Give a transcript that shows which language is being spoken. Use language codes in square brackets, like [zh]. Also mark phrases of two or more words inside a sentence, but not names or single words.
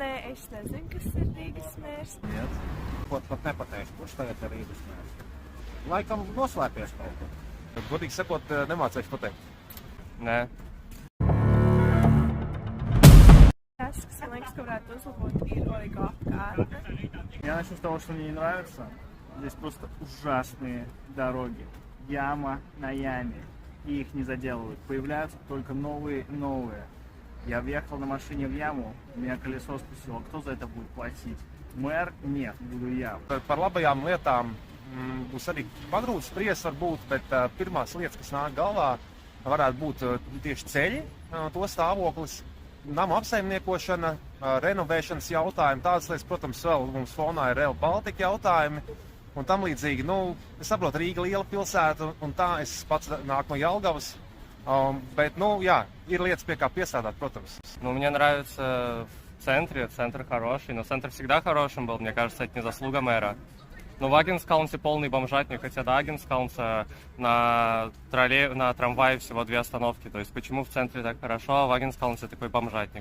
[lv] Es nezinu, kas ir Rīgas mērs. Pat nepateikšu, kurš tagad ir Rīgas mērs. Laikam noslēpies kaut kur. Godīgi sakot, nemācēšu pateikt. Nē. Tas, kas man liekas, ka varētu uzlabot, ir oligoapkārtne. [ru] Я начну с того, что мне не нравится. Здесь просто ужасные дороги. Яма на яме. И их не заделывают. Появляются только новые и новые. Я въехал на машине в яму, меня колесо спустило. Кто за это будет платить? Мэр? Нет, буду я. [lv] Par labajām lietām būs arī pagrūti spriest varbūt, bet pirmās lietas, kas nāk galvā, varētu būt tieši ceļi, to stāvoklis, nama apsaimniekošana, renovēšanas jautājumi, tādas lietas, protams, vēl mums fonā ir Rail Baltica jautājumi un tam līdzīgi. Nu, es saprotu, Rīga liela pilsēta un tā, es pats nāku no Jelgavas, bet, ну, jā, ir lietas, pie kā piesādāt, прotams. [ru] Ну, мне нравится в центре, центр хороший, но центр всегда хорошим был, мне кажется, это не заслуга мэра. Но в Агенскаунсе полный бомжатник, хотя до Агенскаунса на трамвае всего 2 остановки. То есть почему в центре так хорошо, а в Агенскаунсе такой бомжатник.